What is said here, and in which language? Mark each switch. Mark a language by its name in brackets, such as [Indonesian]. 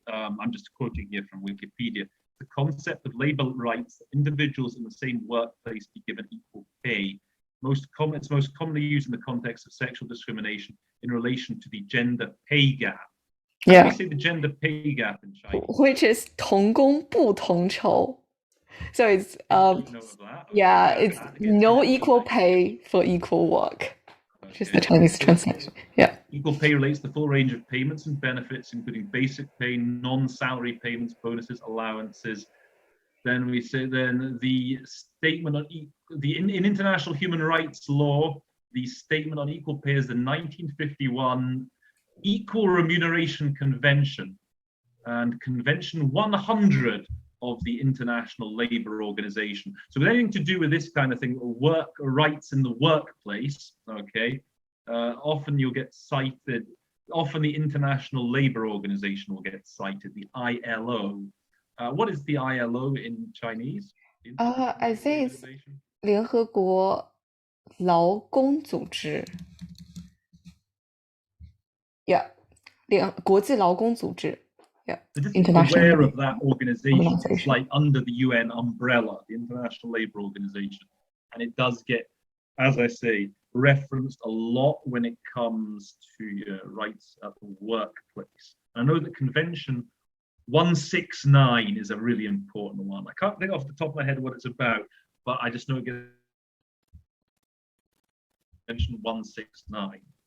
[English] I'm just quoting here from Wikipedia. The concept of labor rights that individuals in the same workplace be given equal pay. It's most commonly used in the context of sexual discrimination in relation to the gender pay gap. How do you say the gender pay gap in Chinese? Which is [Chinese] 同工不同酬. [English] So it's it's no equal pay for equal work. Just the Chinese translation. Yeah. Equal pay relates to the full range of payments and benefits, including basic pay, non-salary payments, bonuses, allowances. Then we say the statement on in international human rights law, the statement on equal pay is the 1951 Equal Remuneration Convention and Convention 100 of the International Labour Organization. So with anything to do with this kind of thing, work rights in the workplace, okay, often you'll get cited, often the International Labour Organization will get cited, the ILO. What is the ILO in Chinese? I think it's [Chinese] 联合国劳工组织。 Yeah, 国际劳工组织。 [English] Yeah, so just international aware of that organization. It's like under the UN umbrella, the International Labour Organization, and it does get, as I say, referenced a lot when it comes to rights at the workplace. I know that Convention 169 is a really important one. I can't think off the top of my head what it's about, but I just know it gets Convention 169.